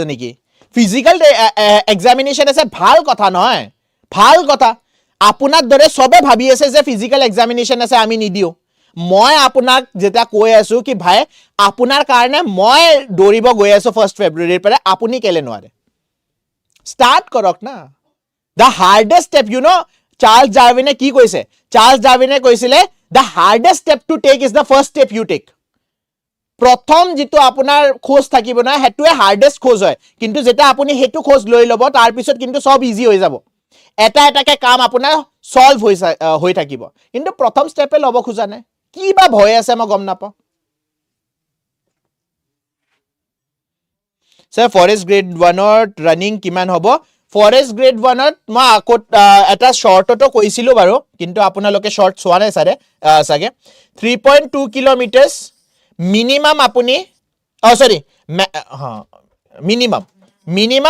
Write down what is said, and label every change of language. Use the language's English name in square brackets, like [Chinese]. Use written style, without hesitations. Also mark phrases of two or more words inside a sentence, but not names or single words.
[Assamese] নেকি [English] physical examination [Assamese] আছে ভাল কথা নহয় ভাল কথা আপোনাৰ দৰে সবে ভাবি আছে যে [English] physical examination [Assamese] আছে আমি নিদিও মই আপোনাক যেটা কৈ আছো কি ভাই আপোনাৰ কাৰণে মই দৌৰিব গৈ আছো 1 ফেব্ৰুৱাৰীৰ পৰা আপুনি কেলে নোৱাৰে স্টার্ট কৰক না [English] the hardest step you know [Assamese] চার্লস ডারউইনে কি কৈছে চার্লস ডারউইনে কৈছিলে [English] the hardest step to take is the first step you take [Assamese] প্ৰথম যেটো আপোনাৰ খোজ থাকিব না হেতুৱে হার্ডেস্ট খোজ হয় কিন্তু যেটা আপুনি হেতু খোজ লৈ লব তাৰ পিছত কিন্তু সব ইজি হৈ যাব এটা এটাকে কাম আপোনাৰ সলভ হৈ থাকিব কিন্তু প্ৰথম স্টেপে লব খোজা নাই কি বা ভয় আছে মই গম নাপাও স্যার ফরেস্ট গ্রেড 1 ত রানিং কিমান হ'ব ফরেস্ট গ্রেড 1 ত মই আকত এটা শর্টটো কৈছিলো বাৰু কিন্তু আপোনালোকে শর্ট চোৱা নাই সাগে 3.2 [English] kilometers minimum [Assamese] আপুনি [English] sorry minimum